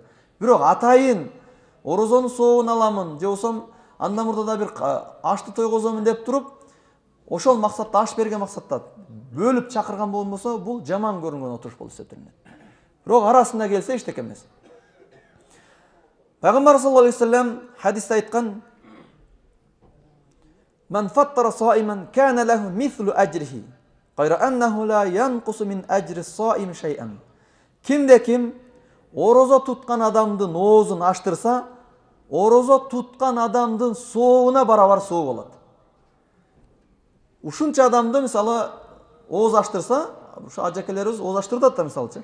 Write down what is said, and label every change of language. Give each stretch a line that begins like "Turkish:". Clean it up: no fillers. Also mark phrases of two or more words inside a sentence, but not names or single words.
Kyrgyz: Бирок атайын орозонун соогун аламын, же болсом андан мурда да бир ашты тойгозомун деп туруп, ошол максатта, аш берген максатта бөлүп чакырган болгон болсо, бул жаман көрүнгөн отуруш болуп эсептелинет. Бирок арасында келсе эчтеке эмес. Пайгамбар
Arabic: صلى الله عليه وسلم
Kyrgyz: хадисте айткан:
Arabic: "من فطر صائما كان له مثل أجره غير أنه لا ينقص من أجر صائم شيئا."
Kyrgyz: Кимде ким орозо туткан адамдын оозун аштырса, орозо туткан адамдын соогуна барабар соо болот. Ушунча адамды мисалы ооз аштырса, ушу ажакелерибиз ооз аштырдат да мисалчы.